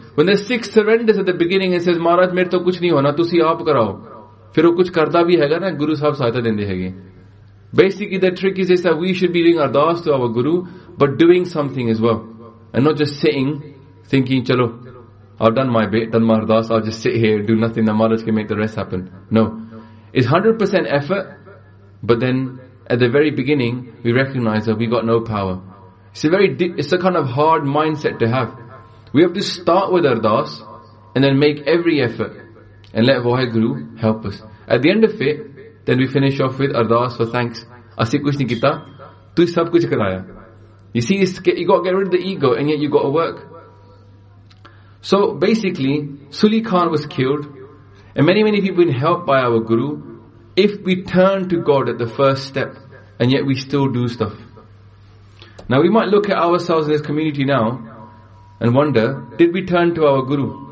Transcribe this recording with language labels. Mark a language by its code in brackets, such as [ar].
[en] When the Sikh surrenders at the beginning and says, [pa] ਮਹਾਰਾਜ, ਮੇਰੇ ਤੋ ਕੁਛ ਨਹੀ ਹੋਣਾ, ਤੁਸੀ ਆਪ ਕਰਾਓ. ਫਿਰ ਉਹ ਕੁਛ ਕਰਦਾ ਭੀ ਹੈਗਾ ਨਾ, ਗੁਰੂ ਸਾਹਿਬ ਸਹਾਇਤਾ ਦੇਂਦੇ ਹੈਗੇ. [en] Basically, the trick is this, that we should be doing ardaas to our Guru, but doing something as well. And not just sitting, thinking, chalo, I've done my bit, done my ardaas, I'll just sit here, do nothing, the Maharaj can make the rest happen. No. It's 100% effort, but then, at the very beginning, we recognize that we got no power. It's a kind of hard mindset to have. We have to start with ardaas, and then make every effort, and let Waheguru help us. At the end of it, then we finish off with ardaas for thanks. [pa] ਅਸੀ ਕੁਛ ਨਹੀ ਕੀਤਾ, ਤੂ ਸਭ ਕੁਛ ਕਰਾਇਆ. [en] You see, you got to get rid of the ego, and yet you got to work. So basically, Suli Khan was killed, and many, many people have been helped by our Guru. If we turn to God at the first step, and yet we still do stuff. Now we might look at ourselves in this community now, and wonder, did we turn to our Guru?